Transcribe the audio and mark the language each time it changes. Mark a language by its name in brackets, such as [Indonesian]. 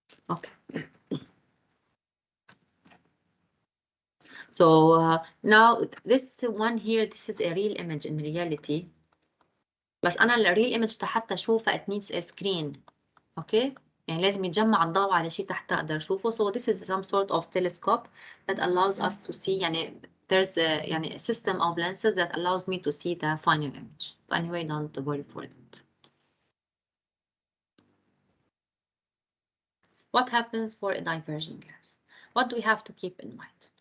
[English] Okay. So now this one here, this is a real image in reality. [Arabic] بس أنا الreal image حتى أشوفها [English] it needs a screen. Okay. [Arabic] يعني لازم يتجمع الضوء على شيء تحت أقدر أشوفه. [English] So this is some sort of telescope that allows us to see. يعني there's a, يعني a system of lenses that allows me to see the final image. So anyway, don't worry for it. What happens for a diverging lens? What do we have to keep in mind?